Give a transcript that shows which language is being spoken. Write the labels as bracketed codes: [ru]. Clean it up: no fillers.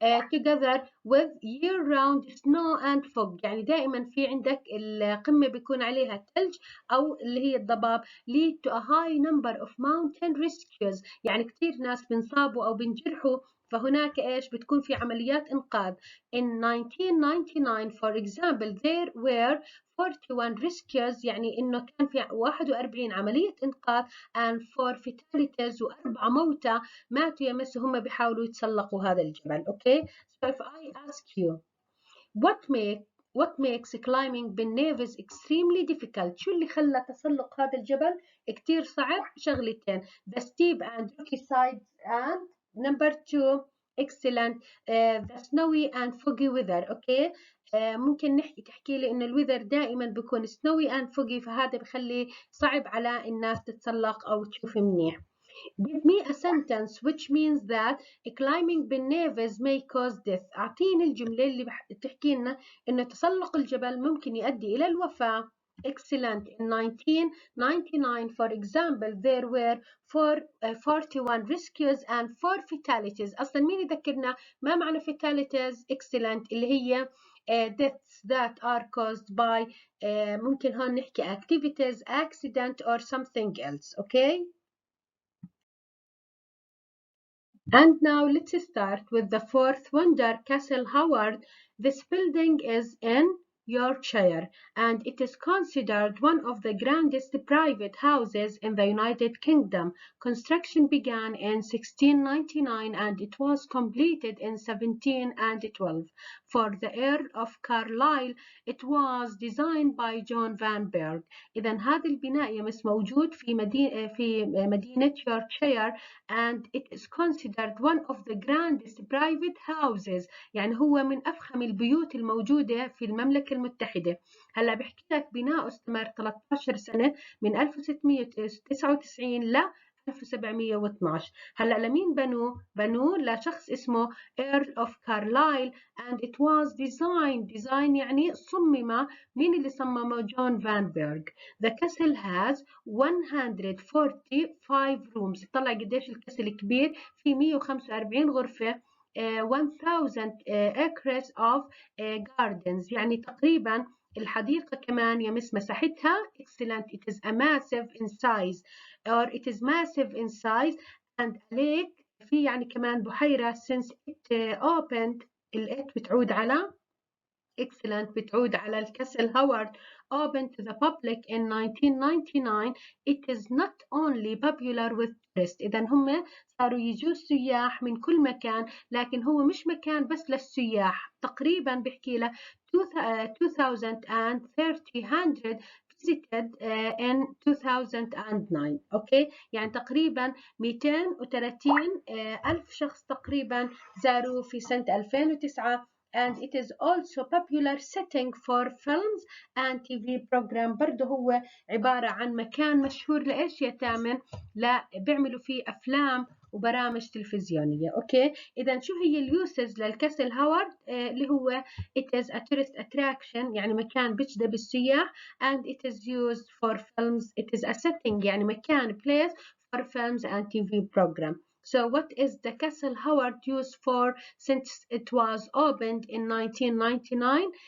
[en] together with year-round snow and fog. [ar] يعني دائما في عندك القمة بيكون عليها ثلج أو اللي هي الضباب. [en] lead to a high number of mountain rescues. [ar] يعني كثير ناس بنصابوا أو بنجرحوا، فهناك إيش بتكون في عمليات إنقاذ. [en] In 1999 for example there were 41 rescues. [ar] يعني إنه كان في 41 عملية إنقاذ [en] and 4 fatalities [ar] و4 موتى ماتوا يمس هم بيحاولوا يتسلقوا هذا الجبل. [en] okay, so if I ask you what makes climbing بالنيفز extremely difficult، [ar] شو اللي خلى تسلق هذا الجبل كتير صعب؟ شغلتين: [en] the steep and rocky sides and number 2 excellent the snowy and foggy weather. [ar] okay, ممكن تحكي لي إنه الويذر دائما بيكون [en] snowy and foggy، [ar] فهذا بخلي صعب على الناس تتسلق أو تشوف منيح. [en] Give me a sentence which means that climbing بالنيفز may cause death. [ar] أعطيني الجملة اللي بتحكي لنا إنه تسلق الجبل ممكن يؤدي إلى الوفاة. [en] Excellent. In 1999 for example there were 41 rescues and 4 fatalities. [ar] أصلا مين يذكرنا ما معنى [en] fatalities؟ Excellent [ar] اللي هي [en] deaths that are caused by [ar] ممكن هون نحكي [en] activities, accident or something else. okay. And now let's start with the fourth wonder, Castle Howard. This building is in Yorkshire and it is considered one of the grandest private houses in the United Kingdom. Construction began in 1699 and it was completed in 1712. For the Earl of Carlisle, it was designed by John Van Berg. [ar] إذا هذا البناء يمس موجود في مدينة يوركشاير [en] and it is considered one of the grandest private houses. [ar] يعني هو من أفخم البيوت الموجودة في المملكة المتحدة. هلا بحكي لك بناء استمر 13 سنة من 1699 ل 1712. هلا لمين بنوه لشخص اسمه Earl of Carlisle [en] and it was designed [ar] يعني صمم. مين اللي صممه؟ جون فان بيرغ. [en] The castle has 145 rooms. [ar] طلع قديش الكاسل كبير، في 145 غرفة. [en] 1000 acres of gardens. [ar] يعني تقريبا الحديقة كمان يمس مساحتها excellent. [en] It is a massive in size or it is massive in size and a lake. [ar] في يعني كمان بحيرة [en] since it opened. it [ar] بتعود على [en] excellent [ar] بتعود على الكاسل هاورد [en] opened to the public in 1999. It is not only popular with tourists. [ar] إذا هم صاروا يجوا السياح من كل مكان، لكن هو مش مكان بس للسياح. تقريبا بحكي له 2300 [en] visited in 2009. [ar] okay, يعني تقريبا 230 ألف شخص تقريبا زاروا في سنة 2009. [en] and it is also popular setting for films and TV program. [ar] برضه هو عبارة عن مكان مشهور لإيش يا تامن؟ لا بيعملوا فيه أفلام وبرامج تلفزيونية. أوكي، إذا شو هي اليوسز للكاسل هاورد؟ اللي هو [en] it is a tourist attraction [ar] يعني مكان بيجذب السياح [en] and it is used for films. it is a setting [ar] يعني مكان [en] place for films and TV program. So what is the Castle Howard used for since it was opened in 1999?